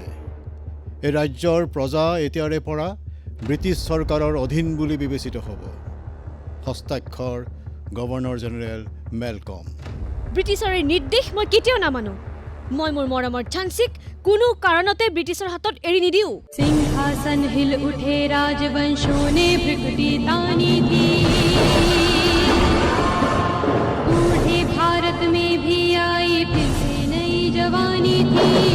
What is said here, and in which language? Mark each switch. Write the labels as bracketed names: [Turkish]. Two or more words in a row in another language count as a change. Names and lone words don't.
[Assamese] এই ৰাজ্যৰ প্ৰজা এতিয়াৰে পৰা ব্ৰিটিছ চৰকাৰৰ অধীন বুলি বিবেচিত হ'ব। হস্তাক্ষৰ গভৰ্ণৰ জেনেৰেল মেলকম। ব্ৰিটিছৰ এই নিৰ্দেশ মই কেতিয়াও নামানো। মই মোৰ মৰমৰ ঝান্সীক কোনো কাৰণতে ব্ৰিটিছৰ হাতত এৰি নিদিওঁ। [Hindi] सिंहासन हिल उठे राजवंशों ने भ्रिकुटी तानी थी, बूढ़े भारत में भी आई फिर से नई जवानी थी।